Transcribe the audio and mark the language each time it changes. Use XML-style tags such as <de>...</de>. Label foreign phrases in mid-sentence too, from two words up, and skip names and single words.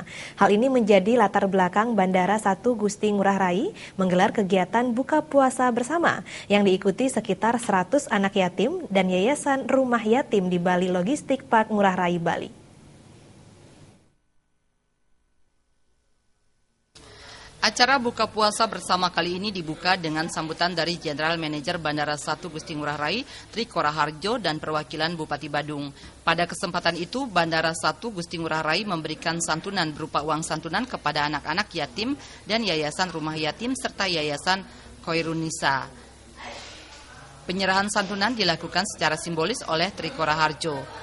<id>Hal ini menjadi latar belakang Bandara 1 Gusti Ngurah Rai menggelar kegiatan buka puasa bersama yang diikuti sekitar 100 anak yatim dan Yayasan Rumah Yatim di Bali Logistik Park Ngurah Rai, Bali. Acara buka puasa bersama kali ini dibuka dengan sambutan dari General Manager Bandara 1 Gusti Ngurah Rai, Tri Koraharjo, dan perwakilan Bupati Badung. Pada kesempatan itu, Bandara 1 Gusti Ngurah Rai memberikan santunan berupa uang santunan kepada anak-anak yatim dan Yayasan Rumah Yatim serta Yayasan Koirunisa. Penyerahan santunan dilakukan secara simbolis oleh Tri Koraharjo.</id>